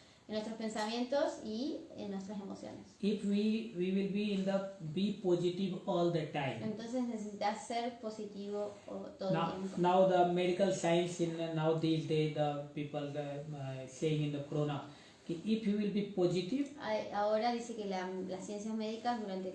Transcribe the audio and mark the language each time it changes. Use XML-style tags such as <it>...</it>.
<es>en nuestros pensamientos y en nuestras emociones.</es> <en>If we will be positive all the time.</en> <es>Entonces necesitas ser positivo todo el tiempo.</es> <en>Now the medical science in now these days the people saying in the corona, if you will be positive</en> <es>Ahora dice que las ciencias médicas durante el</es>